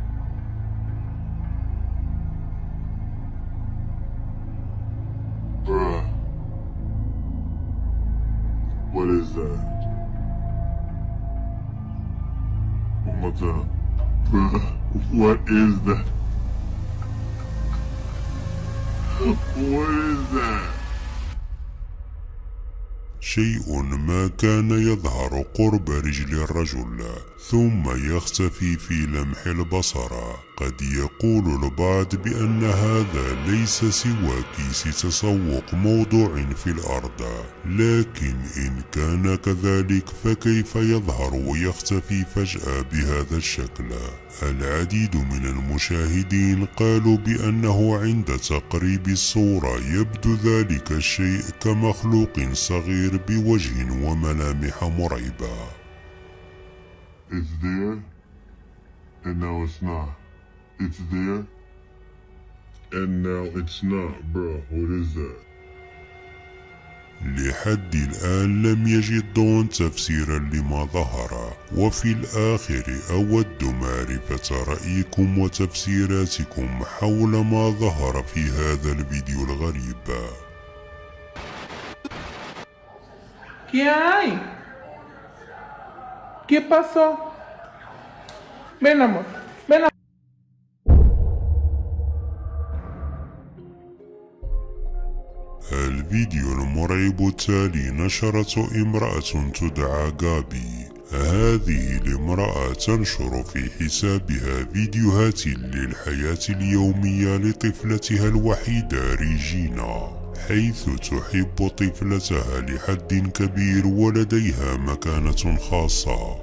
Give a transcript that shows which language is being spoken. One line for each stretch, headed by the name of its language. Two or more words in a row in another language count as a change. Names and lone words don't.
English: Bruh. What is that? One more time. Bruh. What is that? What is that?
Arabic: شيء ما كان يظهر قرب رجل الرجل ثم يختفي في لمح البصر. قد يقول البعض بأن هذا ليس سوى كيس تسوق موضوع في الأرض، لكن إن كان كذلك فكيف يظهر ويختفي فجأة بهذا الشكل؟ العديد من المشاهدين قالوا بأنه عند تقريب الصورة يبدو ذلك الشيء كمخلوق صغير بوجه وملامح مرعبة.
English: It's there, and now it's not. It's there, and now it's not, bro. What is that?
Arabic: لحد الآن لم يجد دون تفسيرا لما ظهر، وفي الآخر أود معرفة رأيكم وتفسيراتكم حول ما ظهر في هذا الفيديو الغريب.
Spanish: ¿Qué hay? ¿Qué pasó? Ven, amor. Ven, amor.
Arabic: الفيديو المرعب التالي نشرته امرأة تدعى غابي. هذه الامرأة تنشر في حسابها فيديوهات للحياة اليومية لطفلتها الوحيدة ريجينا، حيث تحب طفلتها لحد كبير ولديها مكانة خاصة.